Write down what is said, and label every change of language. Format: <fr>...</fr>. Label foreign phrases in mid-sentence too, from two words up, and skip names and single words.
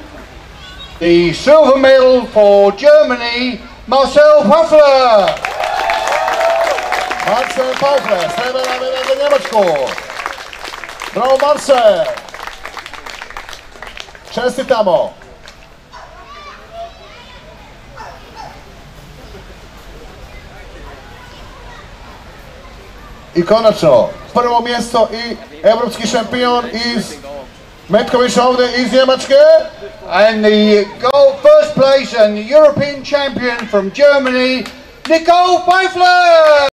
<en>The silver medal for Germany, Marcel Pfaffler.</en> <bs>Marcel Pfaffler, srebrna medalja za Njemačku. Bravo Marcel. Čestitamo. I konačno, prvo mjesto i evropski šampion iz Metković ovdje iz Njemačke.</bs> <en>And the first place and the European champion from Germany, Nico Pfeiffer.</en>